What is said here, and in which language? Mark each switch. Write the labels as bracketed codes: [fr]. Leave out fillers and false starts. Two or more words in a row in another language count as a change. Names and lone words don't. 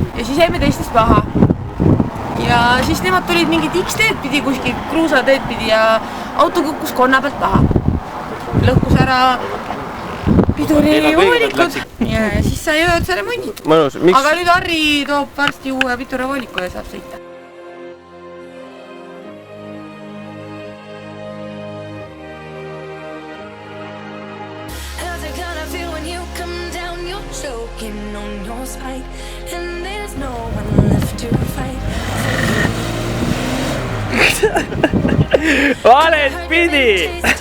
[et] Ja siis jäime teistest maha. Ja siis nemad tulid mingit X-teed pidi kuskil kruusateed pidi ja auto kukkus konna pealt maha. Lõhkus ära pidurivoolikud ja siis sai ööd remondid. Aga nüüd Harri toob varsti uue pidurivooliku ja saab sõita. [en] How's it gonna feel when you come down choking on your spite, and there's no one left to fight. [et] Vales pidi!